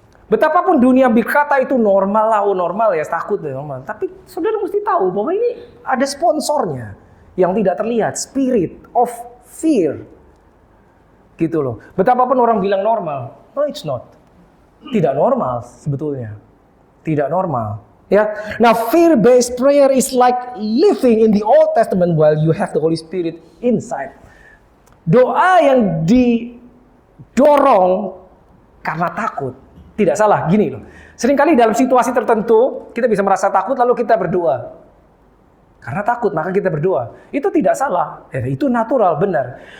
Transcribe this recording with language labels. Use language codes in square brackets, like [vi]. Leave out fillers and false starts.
[id] Betapapun dunia berkata itu normal lah, normal ya, takut ya normal. Tapi saudara mesti tahu bahwa ini ada sponsornya yang tidak terlihat, [en] spirit of fear. [id] Gitu loh. Betapapun orang bilang normal, [en] no it's not. [id] Tidak normal sebetulnya. Tidak normal. Ya. [en] Now fear-based prayer is like living in the Old Testament while you have the Holy Spirit inside. [id] Doa yang didorong karena takut. Tidak salah, gini loh. Seringkali dalam situasi tertentu kita bisa merasa takut lalu kita berdoa. Karena takut maka kita berdoa. Itu tidak salah, itu natural, benar.